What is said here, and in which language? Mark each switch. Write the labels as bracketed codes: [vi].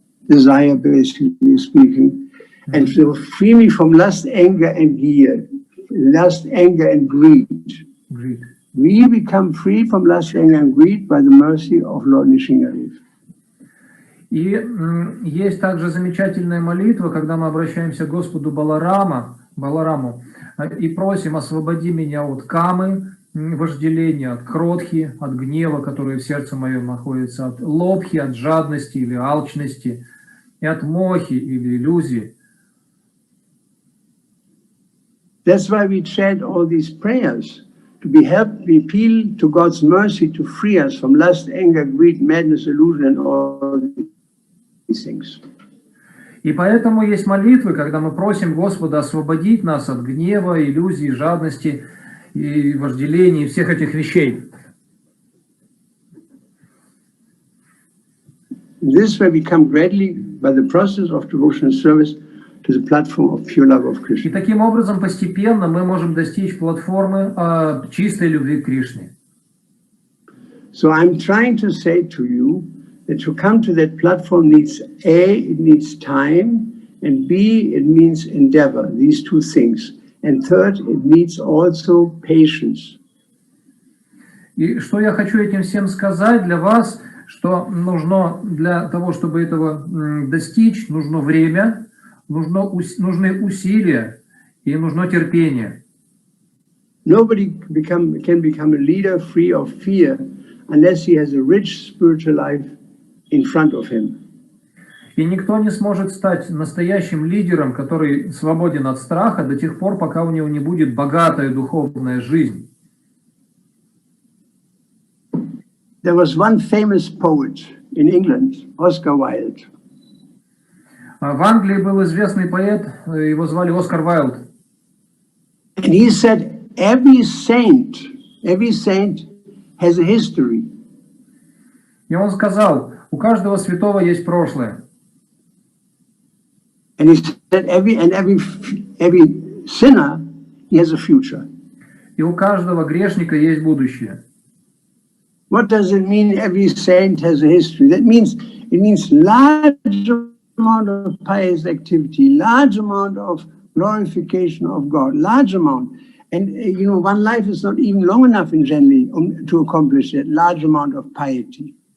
[en] Desire, basically speaking. And so free me from lust, anger, and gear. Lust, anger, and greed. Greed. We become free from lust, anger, and greed by the mercy of Lord Nrsingadev. [ru] И есть также замечательная молитва, когда мы обращаемся к Господу Балараму и просим: освободи меня от камы, вожделения, от кротхи, от гнева, который в сердце моем находится, от лобхи, от жадности или алчности, и от мохи или иллюзии. [en] That's why we chant all these prayers, to be helped, we appeal to God's mercy to free us from lust, anger, greed, madness, illusion, and all these things. [ru] И поэтому есть молитвы, когда мы просим Господа освободить нас от гнева, иллюзий, жадности и вожделений, всех этих вещей. [en] This way we come gradually by the process of devotional service to the platform of pure love of Krishna. [ru] И таким образом постепенно мы можем достичь платформы чистой любви к Кришне. [en] So I'm trying to say to you that to come to that platform needs A, it needs time, and B, it means endeavor, these two things. And third, it needs also patience. [ru] И что я хочу этим всем сказать для вас, что нужно для того, чтобы этого достичь, нужно время, нужны усилия и нужно терпение. [en] Nobody can become a leader free of fear unless he has a rich spiritual life in front of him. [ru] И никто не сможет стать настоящим лидером, который свободен от страха до тех пор, пока у него не будет богатая духовная жизнь. [en] There was one famous poet in England, Oscar Wilde. [ru] В Англии был известный поэт, его звали Оскар Уайлд. [en] And he said, every saint has a history. [ru] И он сказал, у каждого святого есть прошлое. [en] And he said, every sinner, he has a future. [ru] И у каждого грешника есть будущее. [en] What does it mean? Every saint has a history. That means it means large amount of pious activity, large amount of glorification of God, large amount. And you know, one life is not even long enough in generally to accomplish that large amount of piety.